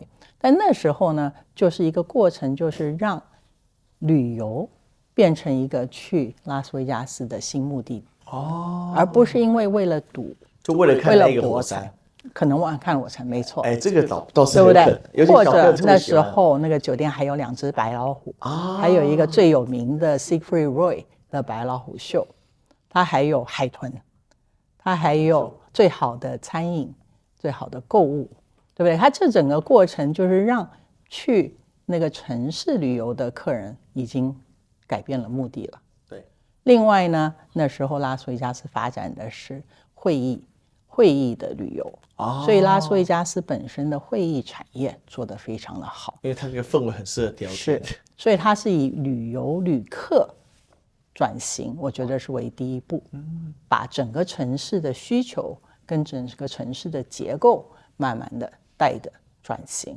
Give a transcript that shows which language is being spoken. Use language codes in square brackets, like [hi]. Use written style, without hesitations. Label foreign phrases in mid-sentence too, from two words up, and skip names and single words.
[zh] 但那時候呢，就是一個過程，就是讓旅遊變成一個去拉斯維加斯的新目的而不是因為了賭，就為了看那個火山，可能看火山，沒錯。這個倒是對不對？或者那時候候那個酒店還有2隻白老虎，還有一個最有名的 Siegfried Roy 的白老虎秀，它還有海豚，它還有最好的餐飲，最好的購物，對不對？它這整個過程就是讓去那個城市旅遊的客人已經改變了目的了。对。另外呢，那時候拉斯維加斯發展的是會議的旅遊，所以拉斯維加斯本身的會議產業做得非常的好，因為它這個氛圍很適合聊天。是，所以它是以旅客轉型，我覺得是為第一步，把整個城市的需求跟整個城市的結構慢慢的帶的轉型。